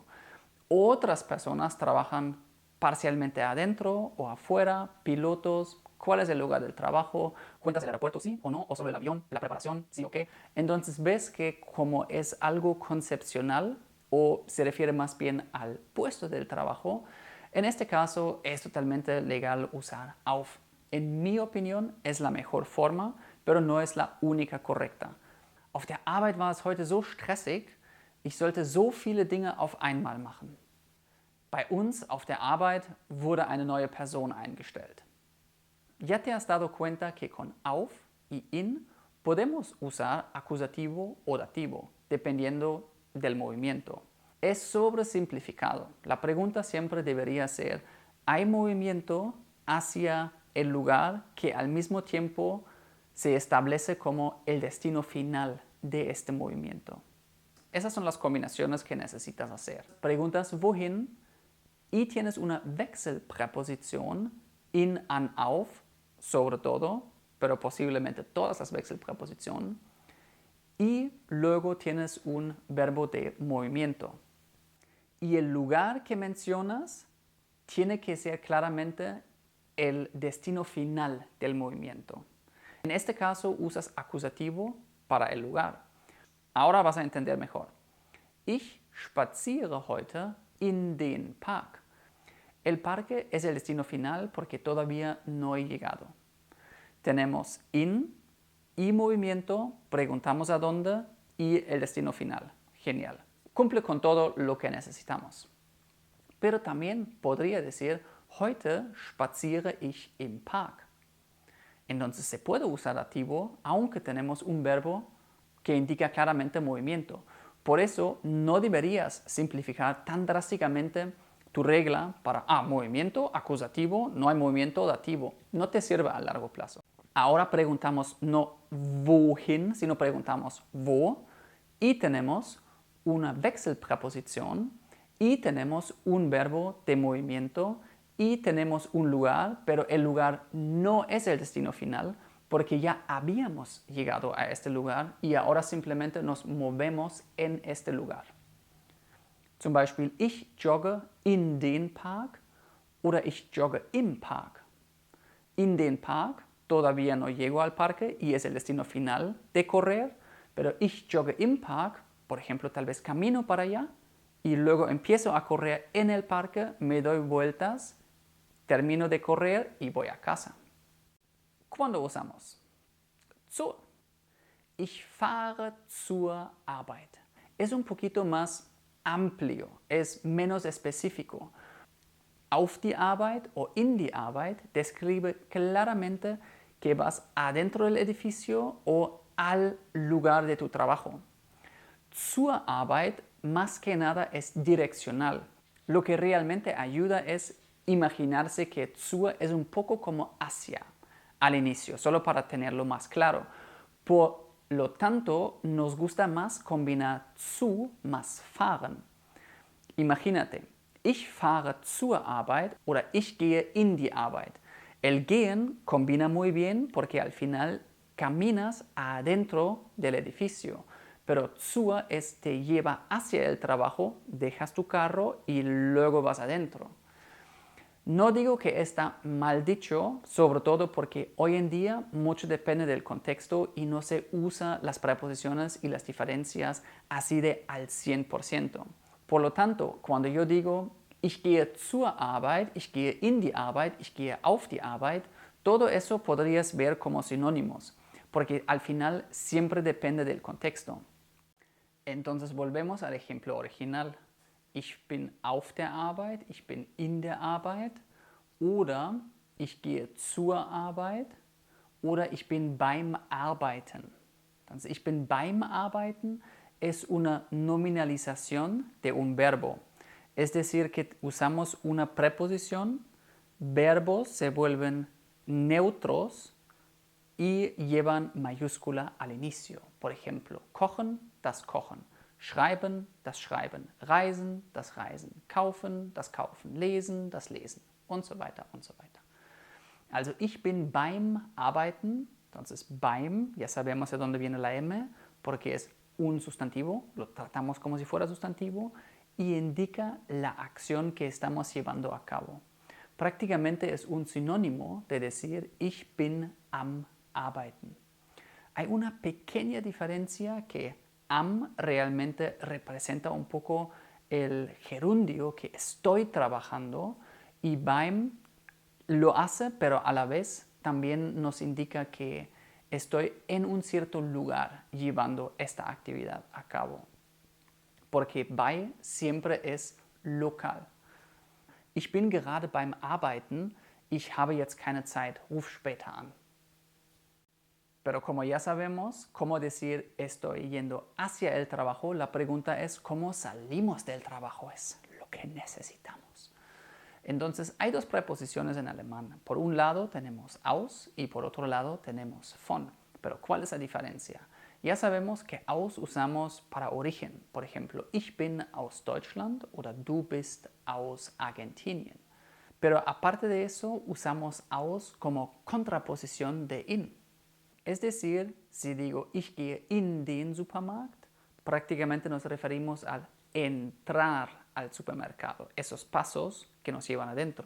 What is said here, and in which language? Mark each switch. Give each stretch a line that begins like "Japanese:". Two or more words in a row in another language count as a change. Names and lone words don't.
Spanish: Otras personas trabajan parcialmente adentro o afuera, pilotos, cuál es el lugar del trabajo, cuentas del aeropuerto, sí o no, o sobre el avión, la preparación, sí o qué. Entonces ves que como es algo concepcional o se refiere más bien al puesto del trabajo, en este caso es totalmente legal usar auf. En mi opinión es la mejor forma, pero no es la única correcta.
German: Auf der Arbeit war es heute so stressig, ich sollte so viele Dinge auf einmal machen. Bei uns auf der Arbeit wurde eine neue Person eingestellt.
Spanish: Ya te has dado cuenta que con auf y in podemos usar acusativo o dativo, dependiendo del movimiento. Es sobresimplificado. La pregunta siempre debería ser, ¿hay movimiento hacia el lugar que al mismo tiempo se establece como el destino final de este movimiento? Esas son las combinaciones que necesitas hacer. Preguntas wohin y tienes una
German: Wechselpräposition in, an, auf,
Spanish: sobre todo, pero posiblemente todas las Wechselpräpositionen. Y luego tienes un verbo de movimiento. Y el lugar que mencionas tiene que ser claramente el destino final del movimiento. En este caso usas acusativo para el lugar. Ahora vas a entender mejor.
German: Ich spaziere heute in den Park.
Spanish: El parque es el destino final porque todavía no he llegado. Tenemos in y movimiento, preguntamos a dónde y el destino final. Genial. Cumple con todo lo que necesitamos. Pero también podría decir,
German: heute spaziere ich im Park.
Spanish: Entonces se puede usar dativo aunque tenemos un verbo que indica claramente movimiento. Por eso no deberías simplificar tan drásticamente tu regla para movimiento acusativo, no hay movimiento dativo. No te sirve a largo plazo. Ahora preguntamos no wohin, sino preguntamos wo y tenemos una Wechselpräposition y tenemos un verbo de movimiento y tenemos un lugar, pero el lugar no es el destino final porque ya habíamos llegado a este lugar y ahora simplemente nos movemos en este lugar.
German: Zum Beispiel, ich jogge in den Park oder ich jogge im Park. In den Park,
Spanish: todavía no llego al parque y es el destino final de correr, pero
German: ich jogge im Park,
Spanish: por ejemplo, tal vez camino para allá y luego empiezo a correr en el parque, me doy vueltas, termino de correr y voy a casa. ¿Cuándo usamos? Zur.
German: Ich fahre zur Arbeit.
Spanish: Es un poquito más amplio, es menos específico.
German: Auf die Arbeit
Spanish: o
German: in die Arbeit
Spanish: describe claramente que vas adentro del edificio o al lugar de tu trabajo.
German: Zur Arbeit
Spanish: más que nada es direccional. Lo que realmente ayuda es imaginarse que zu es un poco como hacia al inicio, solo para tenerlo más claro. Por lo tanto, nos gusta más combinar zu más fahren. Imagínate,
German: ich fahre zur Arbeit oder ich gehe in die Arbeit.
Spanish: El gehen combina muy bien porque al final caminas adentro del edificio, pero zur es te lleva hacia el trabajo, dejas tu carro y luego vas adentro. No digo que está mal dicho, sobre todo porque hoy en día mucho depende del contexto y no se usa las preposiciones y las diferencias así de al 100%. Por lo tanto, cuando yo digo,
German: ich gehe zur Arbeit, ich gehe in die Arbeit, ich gehe auf die Arbeit,
Spanish: todo eso podrías ver como sinónimos, porque al final siempre depende del contexto. Entonces volvemos al ejemplo original.
German: Ich bin auf der Arbeit, ich bin in der Arbeit oder ich gehe zur Arbeit oder ich bin beim Arbeiten.
Spanish: Entonces,
German: ich bin beim Arbeiten
Spanish: es una nominalización de un verbo. Es decir, que usamos una preposición, verbos se vuelven neutros y llevan mayúscula al inicio. Por ejemplo,
German: kochen, das Kochen. Schreiben, das Schreiben. Reisen, das Reisen. Kaufen, das Kaufen. Lesen, das Lesen. Und so weiter und so weiter. Also ich bin beim Arbeiten.
Spanish: Entonces beim, ya sabemos de dónde viene la M, porque es un sustantivo, lo tratamos como si fuera sustantivo y indica la acción que estamos llevando a cabo. Prácticamente es un sinónimo de decir
German: ich bin am Arbeiten.
Spanish: Hay una pequeña diferencia que am realmente representa un poco el gerundio que estoy trabajando y beim lo hace, pero a la vez también nos indica que estoy en un cierto lugar llevando esta actividad a cabo. Porque bei siempre es local.
German: Ich bin gerade beim Arbeiten, ich habe jetzt keine Zeit, ruf später an.
Spanish: Pero como ya sabemos cómo decir estoy yendo hacia el trabajo, la pregunta es cómo salimos del trabajo, es lo que necesitamos. Entonces hay dos preposiciones en alemán. Por un lado tenemos aus y por otro lado tenemos von. Pero ¿cuál es la diferencia? Ya sabemos que aus usamos para origen. Por ejemplo,
German: ich bin aus Deutschland oder du bist aus Argentinien.
Spanish: Pero aparte de eso usamos aus como contraposición de in. Es decir, si digo
German: ich gehe in den Supermarkt,
Spanish: prácticamente nos referimos al entrar al supermercado, esos pasos que nos llevan adentro.